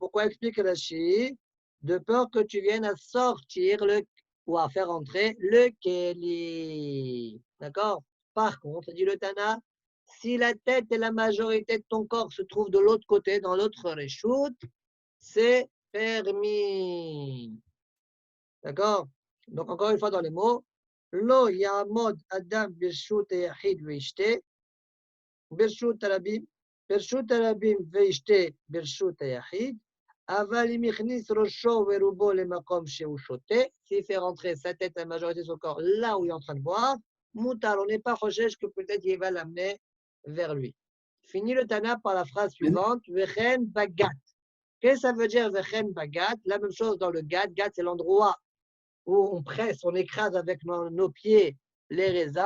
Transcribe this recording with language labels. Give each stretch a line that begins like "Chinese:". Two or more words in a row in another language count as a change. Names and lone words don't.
French: Pourquoi explique Rashi? De peur que tu viennes à sortir ou à faire entrer le Keli. D'accord? Par contre, dit le Tana, si la tête et la majorité de ton corps se trouvent de l'autre côté, dans l'autre Reshut, c'est permis. D'accord? Donc, encore une fois, dans les mots,
Hebrew: לא יעמוד אדם ברשות יחיד וישתה, ברשות הרבים, וישתה ברשות יחיד, אבל אם הכניס ראשו ורובו למקום שהוא שותה,
French: s'il fait rentrer sa tête et la majorité de son corps là où il est en train de boire, mutar, on n'est pas recherche que peut-être il va l'amener vers lui. Fini le Tana par la phrase suivante,
Hebrew: וכן בגת.
French: Qu'est-ce que ça veut dire
Hebrew: וכן בגת?
French: La même chose dans le gat. Gat, c'est l'endroit où on presse, on écrase avec nos pieds les raisins.